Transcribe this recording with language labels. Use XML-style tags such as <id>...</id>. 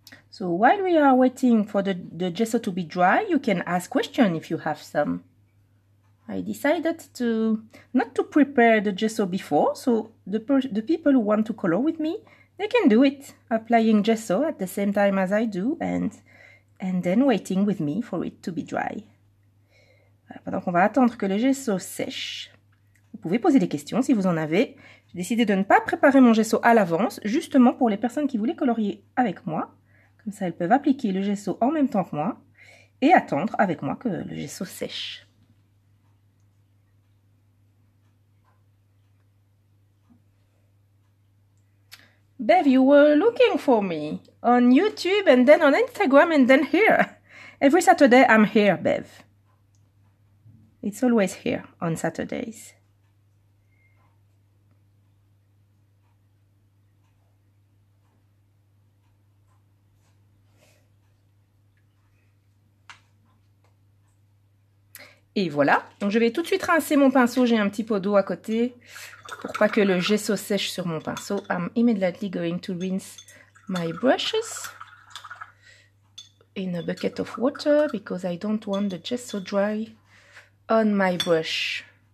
<en>So while we are waiting for the gesso to be dry, you can ask questions if you have some. I decided not to prepare the gesso before, so the people who want to color with me, they can do it, applying gesso at the same time as I do, and then waiting with me for it to be dry.</en> <fr>Voilà, pendant qu'on va attendre que le gesso sèche, vous pouvez poser des questions si vous en avez. J'ai décidé de ne pas préparer mon gesso à l'avance, justement pour les personnes qui voulaient colorier avec moi. Comme ça, elles peuvent appliquer le gesso en même temps que moi et attendre avec moi que le gesso sèche.</fr> <en>Bev, you were looking for me on YouTube and then on Instagram and then here. Every Saturday I'm here, Bev. It's always here on Saturdays.</en> <fr>Et voilà, donc je vais tout de suite rincer mon pinceau, j'ai un petit pot d'eau à côté pour pas que le gesso sèche sur mon pinceau.</fr> <en>I'm immediately going to rinse my brushes in a bucket of water because I don't want the gesso dry on my brush.</en>